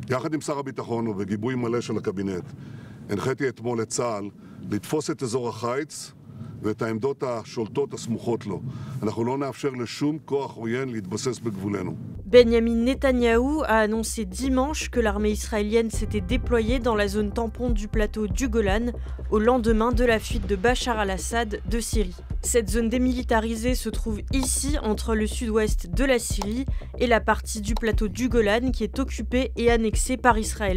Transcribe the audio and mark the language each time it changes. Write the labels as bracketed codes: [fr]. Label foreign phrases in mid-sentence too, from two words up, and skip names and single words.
[he] יחד עם שר הביטחון ובגיבוי מלא של הקבינט, הנחיתי אתמול את צה"ל לתפוס את אזור החיץ ואת העמדות השולטות הסמוכות לו. אנחנו לא נאפשר לשום כוח עוין להתבסס בגבולנו. [fr] Benyamin Netanyahou a annoncé dimanche que l'armée israélienne s'était déployée dans la zone tampon du plateau du Golan au lendemain de la fuite de Bachar al-Assad de Syrie. Cette zone démilitarisée se trouve ici entre le sud-ouest de la Syrie et la partie du plateau du Golan qui est occupée et annexée par Israël.